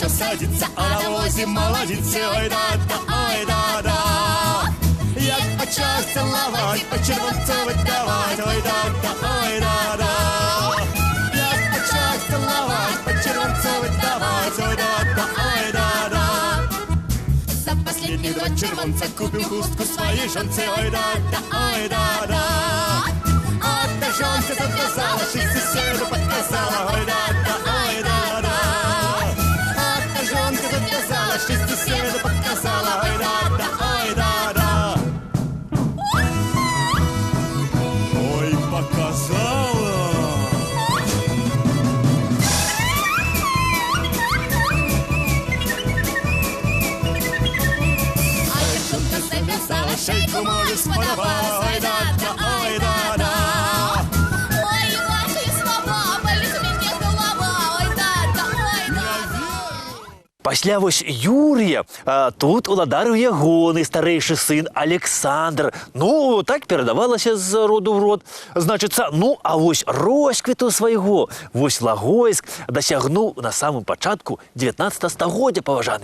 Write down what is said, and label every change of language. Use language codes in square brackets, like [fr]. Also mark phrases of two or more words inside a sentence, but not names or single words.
[uk] молодица, а на возе молодицы, ой да-да, ой да-да. Як почав цілувати, по червонцю видавать, ой да-да, ой да-да. Як почав цілувати, по червонцю видавать, ой да-да, ой да-да. [ru] За последний год червонца купил хустку своей жонце, ой да-да, ой да-да. А та жонка завязала, шесть соседу подказала, ой да-да, ой да-да. А та жонка завязала, шесть соседу подказала, ой да-да, ой да-да. Ой, показала. [uk] Шейку мою сподобала, ой да-да, ой да-да. Ой, ваші слова, болить мені голова, ой да-да, ой да-да. [be] Пасля вось Юрія тут уладарыў ягоны старэйшы сын Александр. Ну, так перадавалася з роду в род. Значыцца, ну, а вось росквіту свайго вось Лагойск дасягнуў на самым пачатку 19 стагоддзя, паважаны.